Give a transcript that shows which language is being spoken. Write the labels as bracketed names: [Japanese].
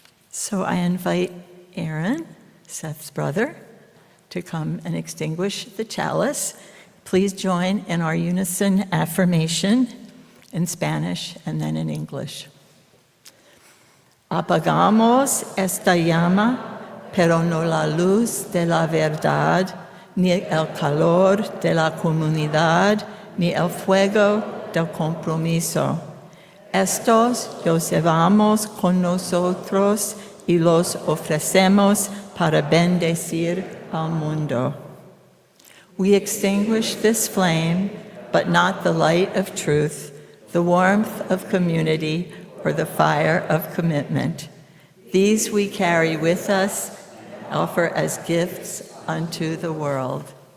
[English] So I invite Aaron, Seth's brother, to come and extinguish the chalice. Please join in our unison affirmation in Spanish and then in English. [Spanish] Apagamos esta llama, pero no la luz de la verdad, ni el calor de la comunidad, ni el fuego del compromiso. Estos los llevamos con nosotros y los ofrecemos para bendecir al mundo. [English] We extinguish this flame, but not the light of truth, the warmth of community, or the fire of commitment. These we carry with us, offer as gifts unto the world.